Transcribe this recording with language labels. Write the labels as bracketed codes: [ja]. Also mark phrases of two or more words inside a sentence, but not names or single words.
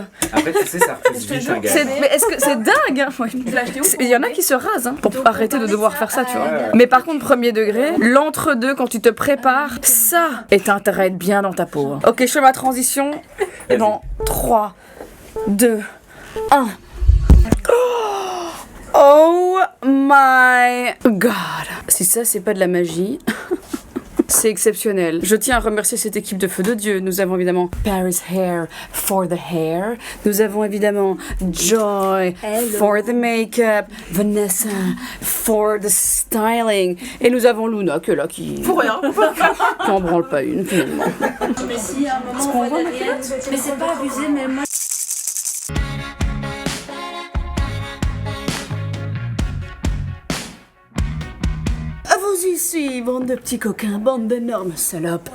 [fr] Après, tu sais, ça repousse vite un gars. Mais est-ce que c'est dingue hein. Ouais. Il y en a qui se rasent hein, pour arrêter de devoir faire ça, tu vois. Mais par contre, premier degré, l'entre-deux, quand tu te prépares, ça est intérêt à être bien dans ta peau. hein. Ok, je fais ma transition. Et dans 3, 2, 1. [en] Oh my god. [fr] Si ça, c'est pas de la magie. C'est exceptionnel. Je tiens à remercier cette équipe de Feu de Dieu. Nous avons évidemment Paris Hair [en] for the hair. [fr] Nous avons évidemment Joy [en] for the make-up. Vanessa for the styling. [fr] Et nous avons Luna qui est là qui... Pour rien. qui en branle pas une finalement. Mais si à un moment on voit derrière, mais c'est pas abusé, mais moi. Vous ici, bande de petits coquins, bande d'énormes salopes.